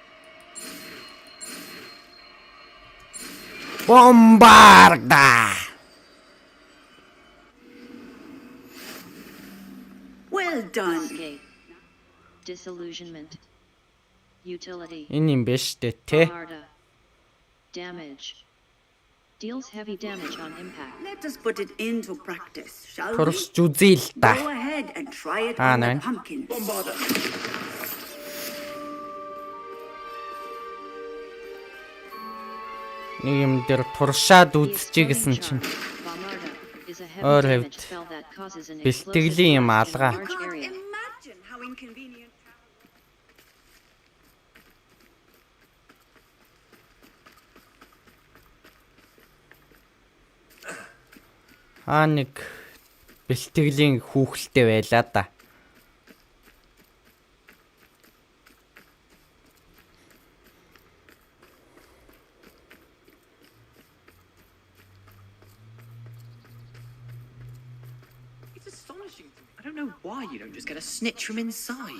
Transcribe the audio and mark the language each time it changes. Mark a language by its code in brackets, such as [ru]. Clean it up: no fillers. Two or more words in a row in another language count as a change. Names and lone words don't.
[en] Bombarda! Well done. Escape. Disillusionment. Utility. [mn] Энэ юм биш үү те? [en] Arda. Damage. Deals heavy damage on impact. Let us put it into practice, shall we? [mn] Туршиж үзье л та. [en] Go ahead and try it Ah, on the nein. pumpkins. [mn] Нэг юм дээр туршаад үзчихье гэсэн чинь. Өөр хэвд бэлтгэлийн юм алгаа. [en] Imagine how inconvenient. [mn] Нэг бэлтгэлийн хүүхэлтэй байлаа да. [en] It's astonishing. I don't know why you don't just get a snitch from inside.